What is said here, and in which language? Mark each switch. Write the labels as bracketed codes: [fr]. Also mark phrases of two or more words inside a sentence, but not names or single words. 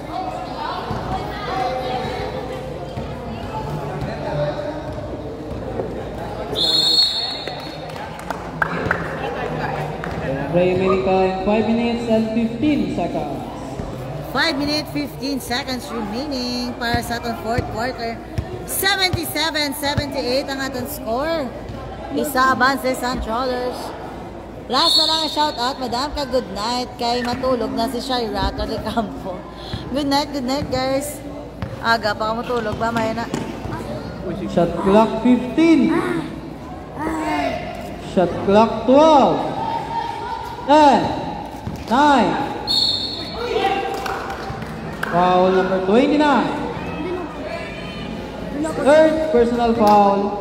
[en] Remaining time 5 minutes and 15 seconds. 5 minutes, 15 seconds remaining [hil] para sa atong [en] fourth quarter. [hil] 77-78 ang atong score. Isa abanse sa Trollers. Last na lang ang shoutout, Madam ka [en] good night. [hil] Kay matulog na si Shira Campo. [en] Good night guys. [hil] Aga pa ka matulog ba, Mayana? [en] Shot clock 15. Shot clock 12. 10. 9. Foul number 29. Third personal foul.